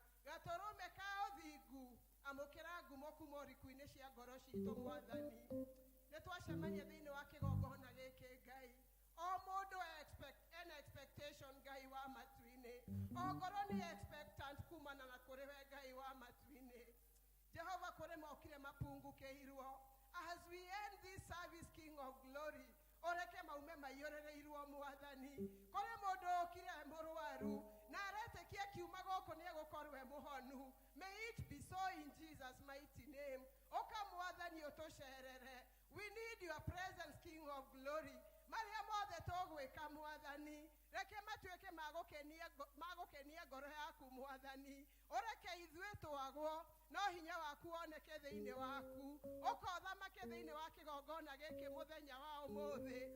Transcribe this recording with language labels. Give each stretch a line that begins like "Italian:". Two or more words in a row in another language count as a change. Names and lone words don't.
Kikuyu: Gatũrũme ka ũthingu amũkĩra ngumo kuma ũriku-inĩ cia ngoro citũ Mwathani. Nĩ twacemania thĩinĩ wa kĩgongona gĩkĩ Ngai, o mũndũ
English: an expectation
Kikuyu: Ngai wa matu-inĩ, o ngoro nĩ expectant kumana na kũrĩ we Ngai wa matu-inĩ. Jehova kũrĩ mokire mapungukĩirwo.
English: As we end this service, King of Glory,
Kikuyu: oreke maume maiyũrĩrĩirwo Mwathani. Kũrĩ mũndũ ũkire mũrwaru na aretĩkia kiuma gũkũ nĩ egũkorwo mũhonu.
English: May it be so in Jesus' mighty name.
Kikuyu: Oka Mwathani ũtũcerere.
English: We need your presence, King of Glory.
Kikuyu: Maria mothe tũgwĩka Mwathani, reke matuĩke magũkenia ngoro yaku Mwathani. Ũreke ithuĩ twagwo no hinya waku woneke thĩinĩ waku. Ũka ũthamake thĩinĩ wa kĩgongona gĩkĩ mũthenya wa ũmũthĩ.